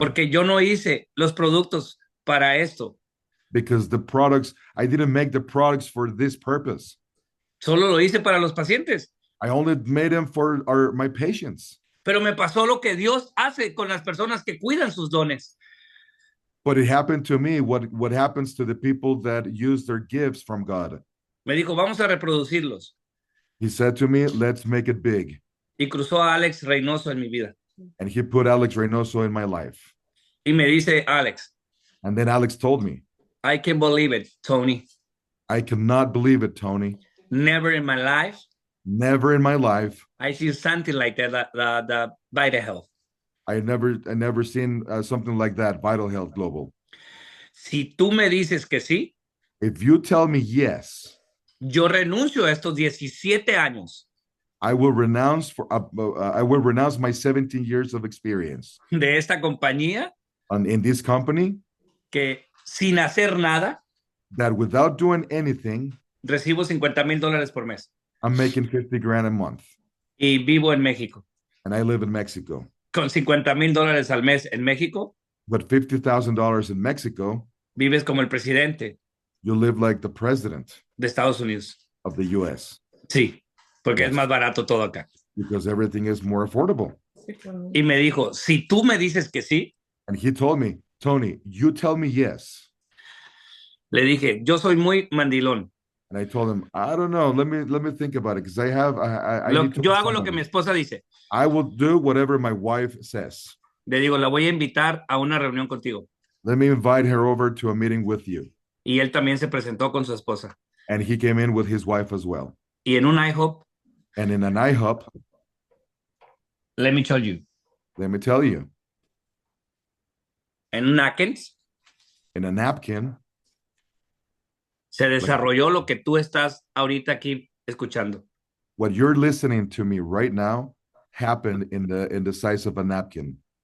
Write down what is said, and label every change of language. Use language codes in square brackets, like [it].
[es] Porque yo no hice los productos para esto. [en] Because the products, I didn't make the products for this purpose. [es] Solo lo hice para los pacientes. [en] I only made them for my patients. [es] Pero me pasó lo que Dios hace con las personas que cuidan sus dones. [en] But it happened to me what happens to the people that use their gifts from God. [es] Me dijo, vamos a reproducirlos. [en] He said to me, let's make it big. [es] Y cruzó a Alex Reynoso en mi vida. [en] And he put Alex Reynoso in my life. [es] Y me dice, Alex, [en] And then Alex told me, I can't believe it, Tony. I cannot believe it, Tony. Never in my life Never in my life. I see something like that, the Vital Health. I never seen something like that, Vital Health Global. [es] Si tú me dices que sí, [en] If you tell me yes, [es] yo renuncio a estos 17 años [en] I will renounce my 17 years of experience [es] de esta compañía [en] in this company, [es] que sin hacer nada [en] that without doing anything, [es] recibo $50,000 por mes [en] I'm making 50 grand a month. [es] y vivo en México. [en] And I live in Mexico. [es] Con $50,000 al mes en México, [en] But $50,000 in Mexico, [es] vives como el presidente [en] you live like the president [es] de Estados Unidos. [en] of the US. [es] Sí, porque [en] Yes. [es] es más barato todo acá. [en] Because everything is more affordable. [es] Y me dijo, si tú me dices que sí, [en] And he told me, Tony, you tell me yes. [es] le dije, yo soy muy mandilón. [en] And I told him, I don't know. Let me think about it because I need to [es] Yo hago lo que mi esposa dice. [en] I will do whatever my wife says. [es] Le digo, la voy a invitar a una reunión contigo. [en] Let me invite her over to a meeting with you. [es] Y él también se presentó con su esposa. [en] And he came in with his wife as well. [es] Y en un IHOP, [en] And in an IHOP, let me tell you, let me tell you, [es] en un Atkins, [en] in a napkin, [es] se desarrolló lo que tú estás ahorita aquí escuchando. [en] what you're listening to me right now happened in the size of a napkin.